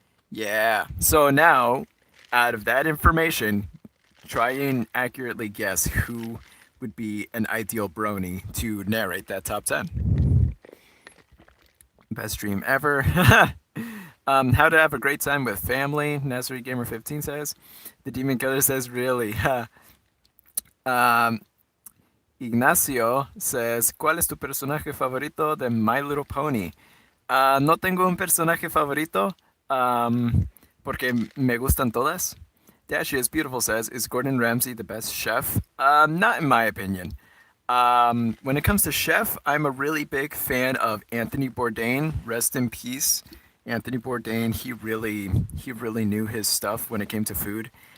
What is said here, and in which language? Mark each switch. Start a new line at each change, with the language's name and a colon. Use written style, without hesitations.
English: Yeah, so now, out of that information, try and accurately guess who would be an ideal brony to narrate that top 10. Best stream ever. How to have a great time with family, Nasri Gamer 15 says. The Demon Killer says, really?
Spanish: Ignacio says, ¿cuál es tu personaje favorito de My Little Pony? No tengo un personaje favorito porque me gustan todas.
English: Dashi is Beautiful says, is Gordon Ramsay the best chef? Not in my opinion. When it comes to chef, I'm a really big fan of Anthony Bourdain. Rest in peace, Anthony Bourdain. He really knew his stuff when it came to food.